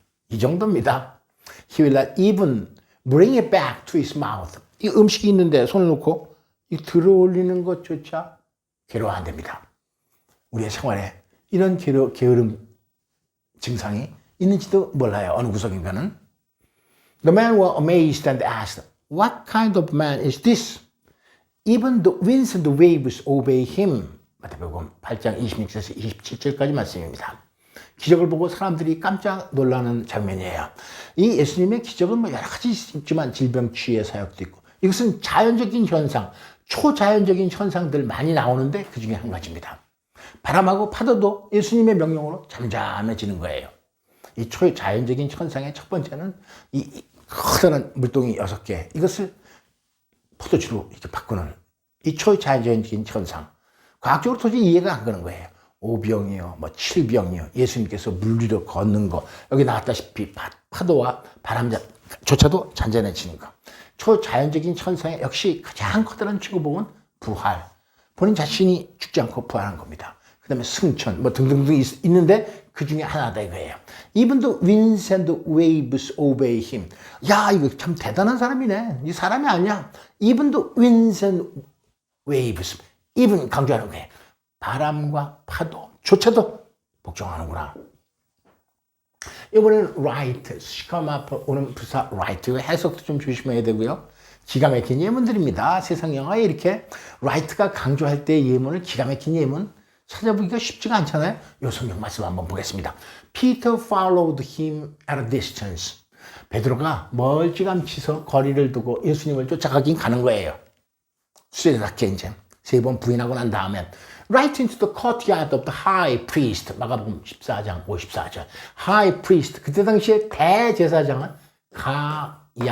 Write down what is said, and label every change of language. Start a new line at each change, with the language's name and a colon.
Korean: 이 정도입니다.
English: He will not even bring it back to his mouth.
Korean: 이 음식이 있는데 손을 놓고 이 들어올리는 것조차 괴로워 안 됩니다. 우리의 생활에 이런 게으름 증상이 있는지도 몰라요. 어느 구석인가는.
English: The men were amazed and asked, What kind of man is this? Even the winds and the waves obey him.
Korean: 마태복음 8장 26절에서 27절까지 말씀입니다. 기적을 보고 사람들이 깜짝 놀라는 장면이에요. 이 예수님의 기적은 뭐 여러 가지 있지만 질병 치유의 사역도 있고 이것은 자연적인 현상, 초자연적인 현상들 많이 나오는데 그 중에 한 가지입니다. 바람하고 파도도 예수님의 명령으로 잠잠해지는 거예요. 이 초자연적인 현상의 첫 번째는 이 커다란 물동이 6개 이것을 포도주로 이렇게 바꾸는 이 초자연적인 현상. 과학적으로 도저히 이해가 안 가는 거예요. 오병이요, 뭐 칠병이요. 예수님께서 물 위로 걷는 거. 여기 나왔다시피 파도와 바람조차도 잔잔해지는 거. 초자연적인 현상의 역시 가장 커다란 최고봉은 부활. 본인 자신이 죽지 않고 부활한 겁니다. 그 다음에 승천, 뭐 등등등 있는데 그 중에 하나다 이거예요.
English: Even the winds and the waves obey him.
Korean: 야, 이거 참 대단한 사람이네. 이 사람이 아니야.
English: Even the winds and waves.
Korean: even 강조하는 거예요. 바람과 파도조차도 복종하는구나. 이번에는 right, 시험 앞에 오는 부사 right 해석도 좀 조심해야 되고요. 기가 막힌 예문들입니다. 세상 영화에 이렇게 라이트가 강조할 때의 예문을 기가 막힌 예문 찾아보기가 쉽지가 않잖아요. 요 성경 말씀 한번 보겠습니다.
English: Peter followed him at a distance.
Korean: 베드로가 멀찌감치서 거리를 두고 예수님을 쫓아가긴 가는 거예요. 수레답게 이제 3번 부인하고 난 다음에 right into the courtyard of the high priest. 마가복음 14장 54절. high priest. 그때 당시에 대제사장은 가야바.